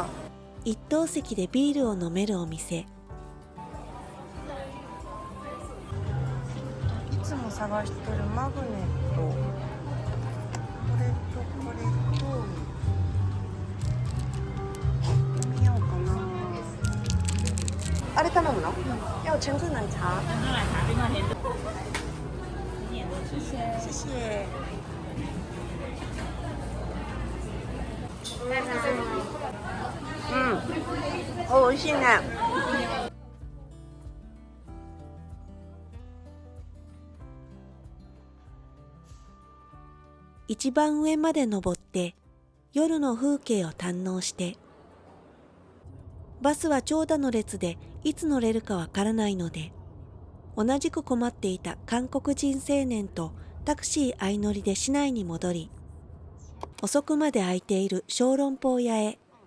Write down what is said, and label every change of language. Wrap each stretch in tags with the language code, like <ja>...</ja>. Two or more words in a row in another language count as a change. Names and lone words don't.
<ja>一等席でビールを飲めるお店。いつも探してるマグネット、これとこれと見ようかな。あれ頼むの？</ja> <zh>要橙子奶茶。谢谢。</zh> <ja>美味しいね。一番上まで登って夜の風景を堪能して、バスは長蛇の列でいつ乗れるかわからないので、同じく困っていた韓国人青年とタクシー相乗りで市内に戻り、遅くまで開いている小籠包屋へ。</ja>